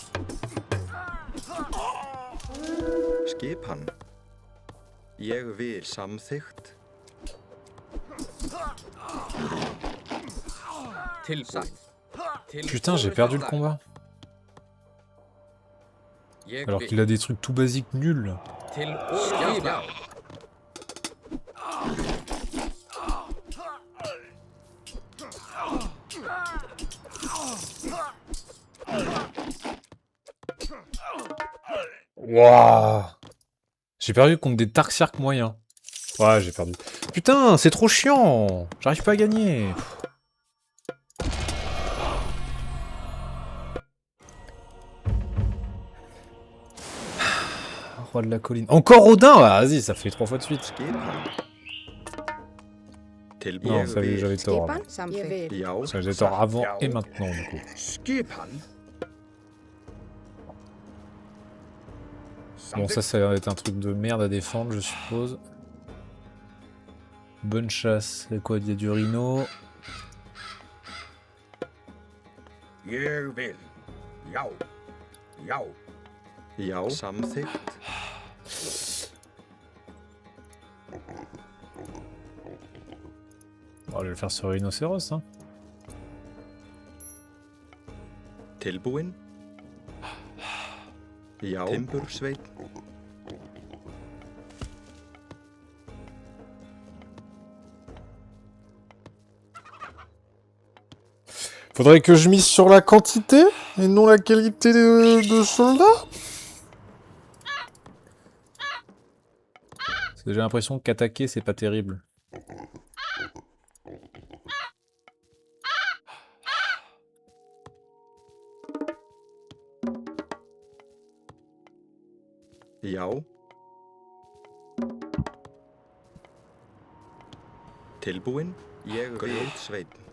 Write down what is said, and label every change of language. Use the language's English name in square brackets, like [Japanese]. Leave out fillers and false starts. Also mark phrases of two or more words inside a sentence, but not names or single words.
[Icelandic] Skipan. Ég vil. Samþykkt. Tilbúin. Til [French] Putain, j'ai perdu le combat. [Icelandic] Ég [French] Alors [Icelandic] vil. [French] qu'il a des trucs tout basiques nuls. [Icelandic] Til orustuslag. [French] Waouh. J'ai perdu contre des Tarksiarques moyens. Ouais, j'ai perdu. Putain, c'est trop chiant. J'arrive pas à gagner. Roi de la colline. Encore Odin. Vas-y, ça fait 3 fois de suite. [Icelandic] Skipan. Tilbúin. [French] Non, ça j'avais tort. [Icelandic] Skipan. Samþykkt. Já. [French] J'avais tort avant et maintenant du coup. [Icelandic] Skipan. [French] Bon, ça va être un truc de merde à défendre, je suppose. Bonne chasse. C'est quoi? Il y a du rhino. [Icelandic] Ég vil. Já. Já. Já, samþykkt. [French] On va le faire sur rhinocéros, hein. [Icelandic] Tilbúin. Já, timbursveinn. [French] Faudrait que je mise sur la quantité et non la qualité de soldats. J'ai l'impression qu'attaquer c'est pas terrible. [Icelandic] Já. Tilbúin. Ég vil. Grjótsveinn.